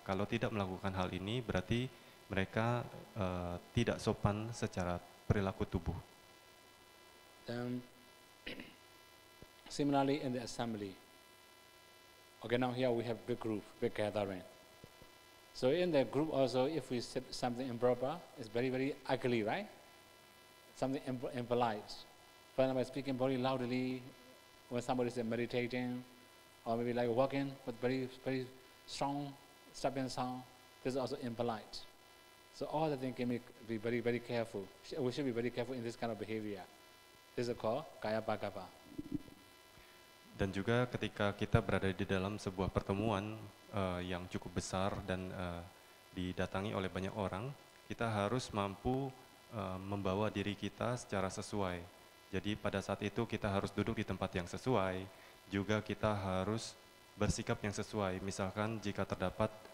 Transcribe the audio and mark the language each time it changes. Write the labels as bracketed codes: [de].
[id] Kalau tidak melakukan hal ini berarti mereka tidak sopan secara perilaku tubuh. [en] Similarly in the assembly. Okay, now here we have big group, big gathering. So in the group also, if we sit something improper, it's very, very ugly, right? Something impolite. For example, speaking very loudly when somebody is meditating, or maybe like walking with very, very strong stepping sound. This is also impolite. So all the things can be very, very careful. We should be very careful in this kind of behavior. This is called kaya pagapa. [id] Dan juga ketika kita berada di dalam sebuah pertemuan yang cukup besar dan didatangi oleh banyak orang, kita harus mampu membawa diri kita secara sesuai. Jadi pada saat itu kita harus duduk di tempat yang sesuai, juga kita harus bersikap yang sesuai. Misalkan jika terdapat